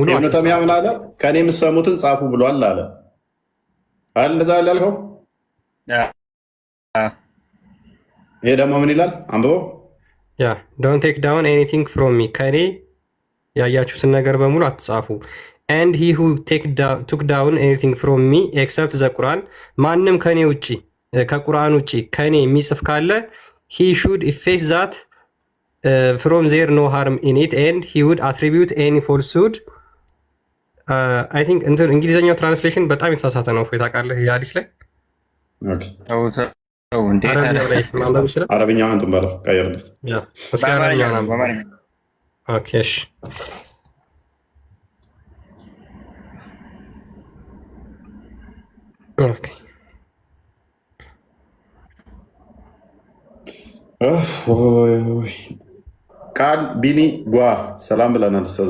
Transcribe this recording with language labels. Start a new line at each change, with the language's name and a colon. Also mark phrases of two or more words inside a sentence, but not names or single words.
Amharic: ኢብኑ ተይሚያ ምን አለ? ከኔ የምትሰሙትን ጻፉ ብሏል አለ አይደል? እንደዛ ያልከው ይሄ ደግሞ ምን ይላል? አንብበው።
English: ያ don't take down anything from me፣
Amharic: ከኔ ያያችሁትን ነገር በሙሉ አትጻፉ።
English: and he who took down anything from me except the Quran፣
Amharic: ማንም ከኔ ውጪ ከቁርአን ውጪ ከኔ የሚጽፍ ካለ
English: he should efface that from there no harm in it and he would attribute any falsehood I think
Amharic: እንግሊዝኛው ትራንስሌሽን በጣም የተሳሳተ ነው። ፎይ ታውቃለህ? የሐዲስ ላይ አረብኛውን እንትን በለው ቀይርለት። ኦኬ እሺ ቃል ቢኒ ጓ ሰላም ብለናል። እስተዛ